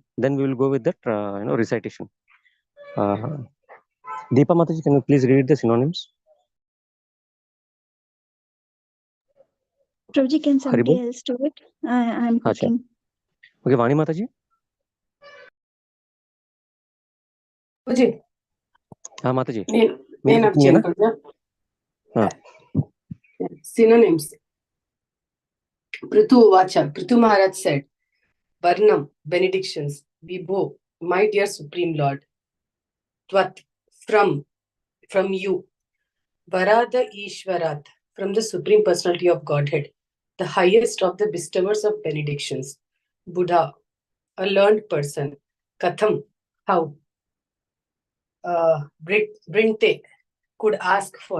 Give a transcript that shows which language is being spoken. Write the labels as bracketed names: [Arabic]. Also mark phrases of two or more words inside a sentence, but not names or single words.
[English] Then we will go with the recitation. Deepa Mataji, can you please read the synonyms? Prabhuji, can somebody Haribol? else do it? I'm cooking. Okay, Vani Mataji. Prabhuji, Mataji. [Telugu] నేను చేయను కదా. [English] Synonyms. Prithu Vacha. Prithu Maharaj said, Varnam, benedictions. Vibho, my dear Supreme Lord. Tvat, from you. Varada Ishvarat, from the Supreme Personality of Godhead, the highest of the bestowers of benedictions. Buddha, a learned person. Katham, how. Brinte, could ask for.